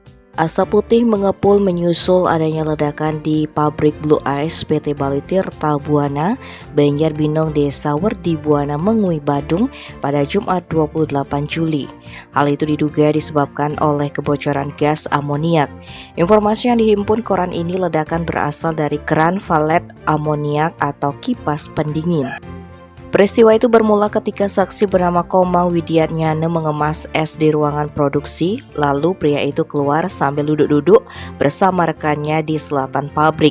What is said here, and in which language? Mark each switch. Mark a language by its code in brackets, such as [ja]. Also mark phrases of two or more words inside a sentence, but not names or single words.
[id] Asap putih mengepul menyusul adanya ledakan di pabrik Blue Ice PT Bali Tirta Buana, Banjarbinong, Desa Werdi Buana, Mengui, Badung pada Jumat 28 Juli. Hal itu diduga disebabkan oleh kebocoran gas amoniak. Informasi yang dihimpun koran ini, ledakan berasal dari keran valet amoniak atau kipas pendingin. Peristiwa itu bermula ketika saksi bernama Komang Widiatnyana mengemas es di ruangan produksi, lalu pria itu keluar sambil duduk-duduk bersama rekannya di selatan pabrik.